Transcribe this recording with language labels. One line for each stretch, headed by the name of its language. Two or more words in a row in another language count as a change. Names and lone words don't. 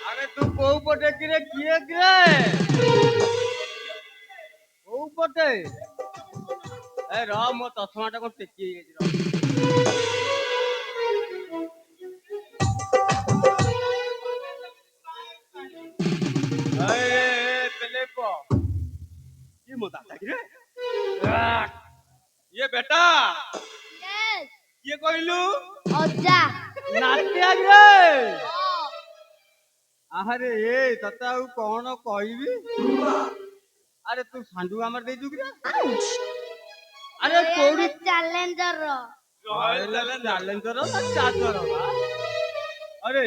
Odia: ତୁ କୋଉ ପଟେ କିରେ କିଏ କିରେ କୋଉ ପଟେ ଏ ରହ ମୋ ଚଷମାଟା କଣ ଟେକି ହେଇଯାଇଛି ଏ ମୋ ଦାଦା କିରେ ଏ ବେଟା
English: Yes.
Odia: ଏ କହଲୁ ଅଜା। ନାତିଆ କିରେ ହଁ। ଆରେ ଏ ତତେ ଆଉ କଣ କହିବି ଆରେ ତୁ ସାଣ୍ଡୁ ଆମର ଦେଇଛୁ କିରେ ଆରେ କୋଉଠି ଚ୍ୟାଲେଞ୍ଜର। ଚ୍ୟାଲେଞ୍ଜର ନା ଚାର୍ଜର ଆରେ